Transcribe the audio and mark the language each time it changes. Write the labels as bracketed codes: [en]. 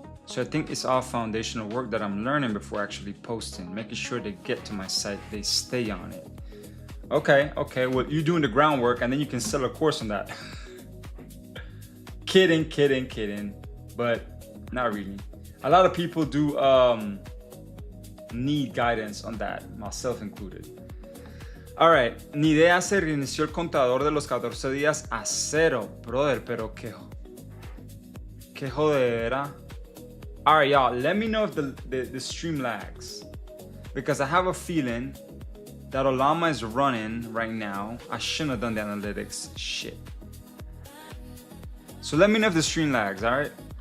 [en] So I think it's all foundational work that I'm learning before actually posting, making sure they get to my site, they stay on it. Okay, well, you're doing the groundwork and then you can sell a course on that. Kidding, but not really. A lot of people do need guidance on that, myself included. All right, [es] ni idea se reinició el contador de los 14 días a 0, brother, pero qué jodera. [en] All right, y'all, let me know if the stream lags, because I have a feeling that Olama is running right now. I shouldn't have done the analytics. Shit. So let me know if the stream lags, all right?